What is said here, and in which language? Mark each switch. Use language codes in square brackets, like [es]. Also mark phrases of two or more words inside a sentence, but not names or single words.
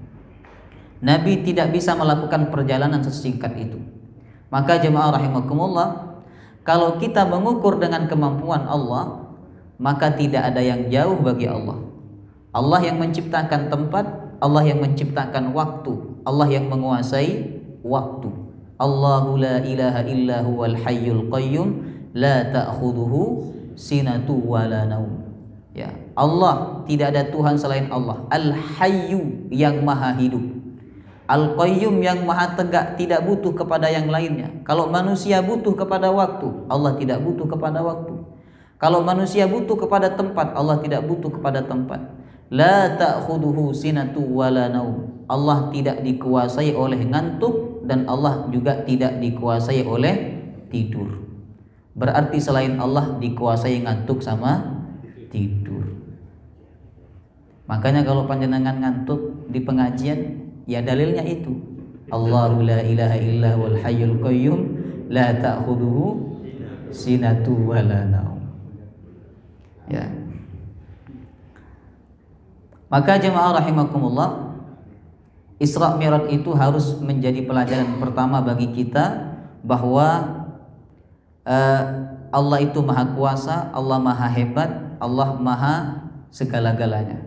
[id] Nabi tidak bisa melakukan perjalanan sesingkat itu. Maka jemaah rahimakumullah, kalau kita mengukur dengan kemampuan Allah, maka tidak ada yang jauh bagi Allah. Allah yang menciptakan tempat, Allah yang menciptakan waktu, Allah yang menguasai waktu. [ar] الله لا إله إلا هو الحي القيوم لا تأخذه سنة ولا نوم. [id] Ya, Allah, tidak ada Tuhan selain Allah. Al-Hayyu, yang maha hidup. Al-Qayyum, yang maha tegak, tidak butuh kepada yang lainnya. Kalau manusia butuh kepada waktu, Allah tidak butuh kepada waktu. Kalau manusia butuh kepada tempat, Allah tidak butuh kepada tempat. [ar] لا تأخذه سنة ولا نوم. [id] Allah tidak dikuasai oleh ngantuk, dan Allah juga tidak dikuasai oleh tidur. Berarti selain Allah dikuasai ngantuk sama tidur. Makanya kalau panjenengan ngantuk di pengajian, ya dalilnya itu. [ar] الله لا إله إلا والحي القيوم لا تأخذه سنة ولا نوم. [id] Ya. Maka jemaah rahimakumullah, Isra Mi'raj itu harus menjadi pelajaran pertama bagi kita bahwa Allah itu maha kuasa, Allah maha hebat, Allah maha segala-galanya.